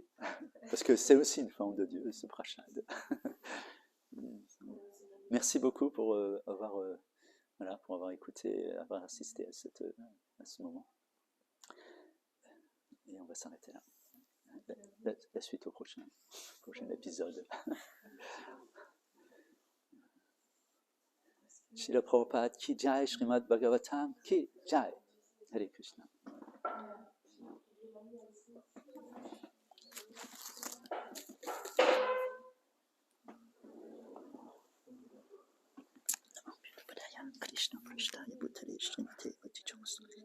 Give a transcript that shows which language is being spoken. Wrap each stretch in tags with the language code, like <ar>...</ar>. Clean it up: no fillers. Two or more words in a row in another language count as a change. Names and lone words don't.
<fr>Parce que c'est aussi une forme de Dieu, ce prachad. Merci beaucoup pour avoir écouté, avoir assisté à ce moment. Et on va s'arrêter là. La suite au prochain épisode.</fr> <hi>श्रील प्रभुपाद की जय, श्रीमद् भागवतम् की जय.</hi> <fr>Hare Krishna.</fr> <sa>कृष्ण प्रष्टाय भूतले श्रीमते भक्ति</sa>